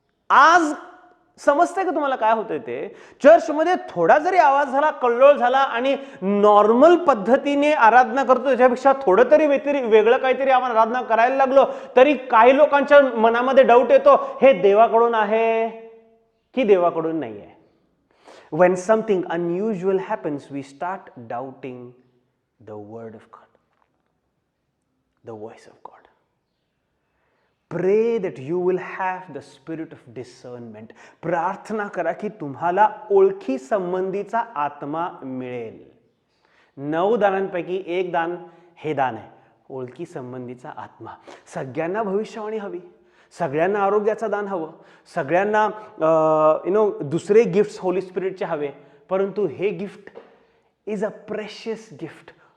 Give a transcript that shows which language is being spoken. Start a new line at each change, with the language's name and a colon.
Marathi: आज समजतंय का तुम्हाला काय होतंय ते? चर्चमध्ये थोडा जरी आवाज झाला, कल्लोळ झाला आणि नॉर्मल पद्धतीने आराधना करतो त्याच्यापेक्षा थोडं तरी वेगळं काहीतरी आपण आराधना करायला लागलो तरी काही लोकांच्या मनामध्ये डाऊट येतो, हे देवाकडून आहे की देवाकडून नाही आहे.
English: When something unusual happens, we start doubting the word of God, the voice of God. Pray that you will have the spirit of discernment.
Marathi: प्रार्थना करा की तुम्हाला ओळखी संबंधीचा आत्मा मिळेल. 9 दानांपैकी 1 दान हे दान आहे, ओळखी संबंधीचा आत्मा. सगळ्यांना भविष्यवाणी हवी, सगळ्यांना आरोग्याचं दान हवं, सगळ्यांना दुसरे गिफ्ट्स होली स्पिरिटचे हवे, परंतु हे
English: Gift is a precious gift.